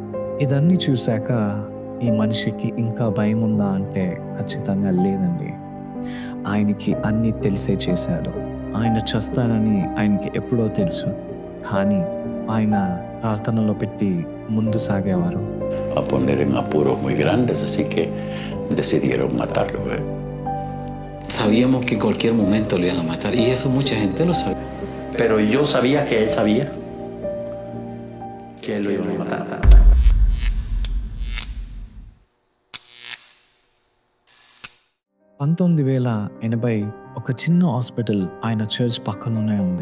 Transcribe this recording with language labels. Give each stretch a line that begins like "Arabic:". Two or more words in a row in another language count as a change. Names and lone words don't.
Telugu: ఇదన్నీ చూశాక ఈ మనిషికి ఇంకా భయం ఉందా అంటే ఖచ్చితంగా లేదండి. ఆయనకి అన్నీ తెలిసే చేశాడు. ఆయన చస్తానని ఆయనకి ఎప్పుడో తెలుసు. కానీ ఆయన ప్రార్థనలో పెట్టి ముందు సాగేవారు.
Spanish: A poner en apuros muy grandes, así que decidieron matarlo. Sabíamos que en cualquier momento lo iban a matar y eso mucha gente lo sabía. Pero yo sabía que él sabía que él lo iban a matar.
Telugu: 1980 ఒక చిన్న హాస్పిటల్ ఆయన చర్చ్ పక్కలోనే ఉంది.